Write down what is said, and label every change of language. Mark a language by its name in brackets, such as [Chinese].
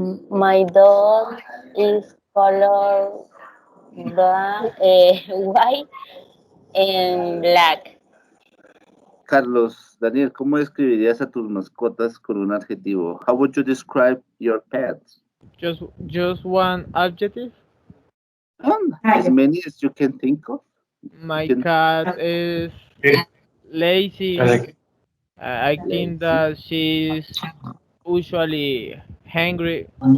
[English] My dog is color white and black. [Spanish] Carlos, Daniel, ¿cómo describirías a tus mascotas con un adjetivo? [English] How would you describe your pets? Just one adjective. As many as you can think of. My cat is lazy. I think that she's usually hungry.